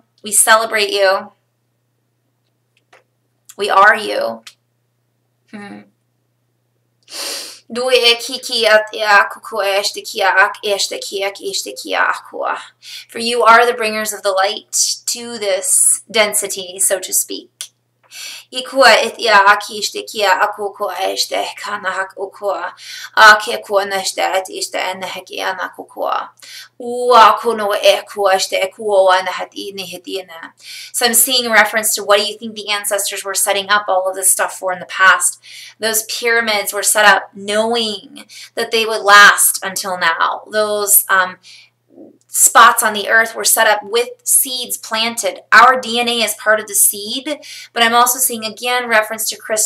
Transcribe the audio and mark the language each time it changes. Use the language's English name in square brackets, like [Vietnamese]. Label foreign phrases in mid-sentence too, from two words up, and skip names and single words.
[English] We celebrate you. We are you. For you are the bringers of the light to this density, so to speak. Ikua et ia aki ishtikia akukua este kanahak ukua akekua neste et iste eneheki anakukua uakuno ekua este ekua anahat inihidina. So I'm seeing a reference to what do you think the ancestors were setting up all of this stuff for in the past. Those pyramids were set up knowing that they would last until now. Those spots on the earth were set up with seeds planted. Our DNA is part of the seed, but I'm also seeing again reference to crystals.